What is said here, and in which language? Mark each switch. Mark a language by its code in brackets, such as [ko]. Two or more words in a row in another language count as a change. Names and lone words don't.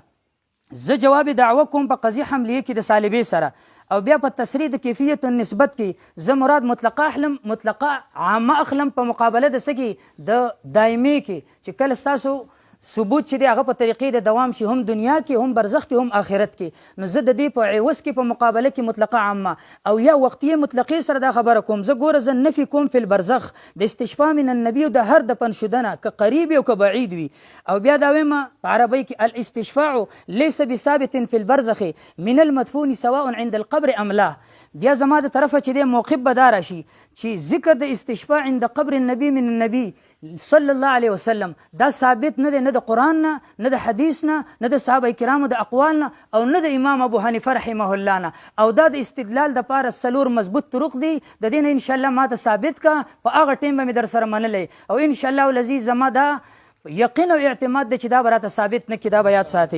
[ps] زه جواب دعوه کوم په قضیه حملیې کې د صالبې سره او بیا په تصریح د کیفیت النسبت کې زه مراد مطلقه عامه اخلم په مقابله د څه کې د دایمي کې چې کله ستاسو ثبوت چې دی هغه په طریقې د دوام شي هم دنیا کې هم برزخ کې هم آخرت کې. نو زه د دې په عوض کې په مقابله کې مطلقه عامه او یا وقتیه مطلقې سره دا خبره کوم. زه ګوره زه نفي کوم [ar] فی البرزخ [ps] د [ar] استشفاء من النبي [ps] او د هر دفن شدنه که قریب او که بعید وي. او بیا دا وایم په عربی کې [ar] الاستشفاع ليس بثابت فی البرزخ من المدفون سواء عند القبر ام لا. [ps] بیا زما د طرفه چې دی موقف به دا راشي چې ذکر د [ar] استشفاع عند قبر النبي من النبي صلی الله علیه وسلم [ps] دا ثابت نه دی نه د قرآن نه د حدیث نه د صحابه کرامو د اقوال نه او نه د امام ابو حنیفه رحمه الله نه. او دا د استدلال دپاره څلور مضبوط طرق دي. د دې نه انشاءالله ما ته ثابت کا په هغه ټیم به مې در سره منلی او [ar] انشاءالله العزیز [ps] زما دا یقین او اعتماد دی چې دا به راته ثابت نه کړي دا به یاد ساتي.